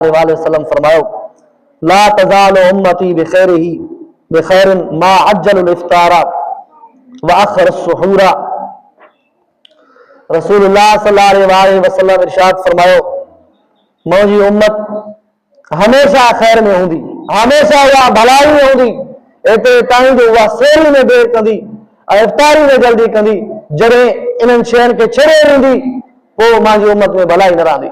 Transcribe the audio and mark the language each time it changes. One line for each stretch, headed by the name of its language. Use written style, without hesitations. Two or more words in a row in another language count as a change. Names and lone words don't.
Arabic: وسلم فرمايو لا تزال أمتي بخير ما عجلوا الإفطار وأخروا السحور. رسول الله صلى الله عليه وسلم
Sindhi: इरशाद फरमायो मुंहिंजी उम्मत हमेशा खैर में हूंदी, हमेशा उहा भलाई में हूंदी, एतिरे ताईं जो उहा सेरी में देर कंदी ऐं इफ्तारी में जल्दी कंदी। जॾहिं इन्हनि शयुनि खे छॾे ॾींदी पोइ मुंहिंजी उम्मत में भलाई न रहंदी।